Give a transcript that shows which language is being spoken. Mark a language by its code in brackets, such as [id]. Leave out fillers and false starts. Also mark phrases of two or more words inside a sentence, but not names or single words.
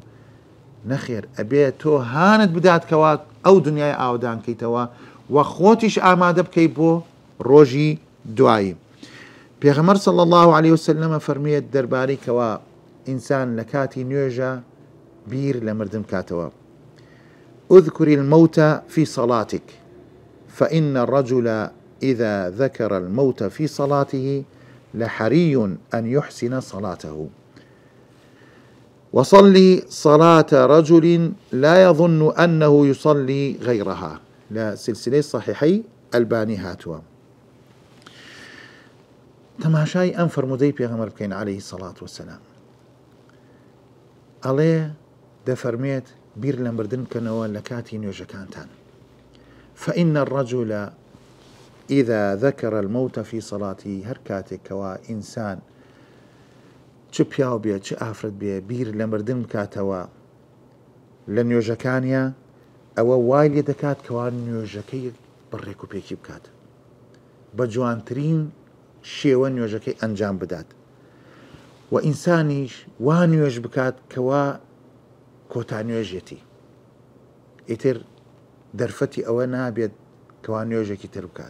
[ckb] نەخێر، ئەبێت تۆ هانت بدات کەوا ئەو دنیای ئاودان کەیتەوە و خۆتیش ئامادە بکەیت بۆ ڕۆژی دوایی. پێغەمبەر [ar] صلی الله عليه وسلم [ckb] فەرمێت دەربارەی کەوا ئینسان لە کاتی نوێژە بیر لە مردن بکاتەوە: [ar] اذكر الموت في صلاتك فإن الرجل إذا ذكر الموت في صلاته لحري أن يحسن صلاته، وصلي صلاة رجل لا يظن أنه يصلي غيرها. [ckb] لا سلسلة صحيحي الباني هاتوا. تماشای ئەم فەرموودەی پێغەمبەر بکەین [ar] عليه الصلاة والسلام. [ckb] ئەڵێ دەفەرمێت بیر لە مردن بکەنەوە لە کاتی نوێژەکانتان. [ar] فإن الرجل إذا ذكر الموت في صلاته، [ckb] هەر کاتێک کەوا ئینسان چ پیاو بێت چ ئافرەت بێ بیر لە مردن بکاتەوە لە نوێژەکانیە، ئەوە وای لێ دەکات کەوا نوێژەکەی بەڕێک و پێکی بکات، بە جوانترین شێوە نوێژەکەی ئەنجام بدات، و ئینسانیش وا نوێژ بکات کەوا کۆتا نوێژێتی، ئیتر دەرفەتی ئەوە نابێت کەوا نوێژێکی تر بکات.